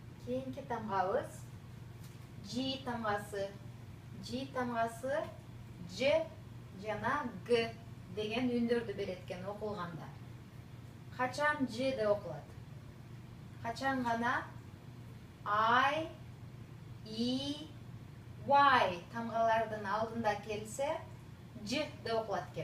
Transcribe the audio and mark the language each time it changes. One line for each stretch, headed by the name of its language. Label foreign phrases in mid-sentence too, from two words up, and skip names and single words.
Kyrgyz: Кийинки тамгабыз G тамгасы. G tamgası C жана G деген үндөрдү берет экен окулганда. Качан G деп окулат? Качан гана I, E, Y тамгалардын алдында келсе J деп окулат экен.